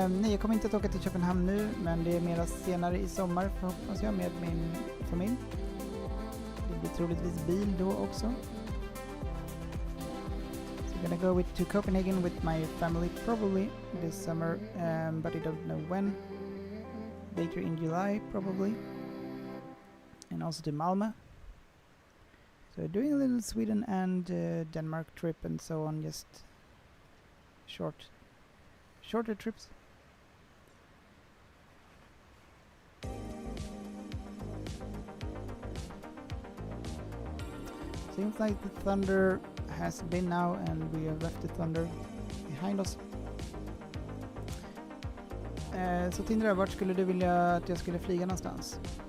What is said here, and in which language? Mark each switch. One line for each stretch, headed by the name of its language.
Swedish: Jag kommer inte att åka till Köpenhamn nu, men det är mera senare i sommar hoppas jag med min familj. Det blir troligtvis bil då också.
English: So I'm gonna go to Copenhagen with my family probably this summer, but I don't know when. Later in July probably. And also to Malmö. So doing a little Sweden and Denmark trip and so on, just shorter trips. Seems like the thunder has been now and we have left the thunder behind us.
Swedish: Så Tindra, vart skulle du vilja att jag skulle flyga någonstans?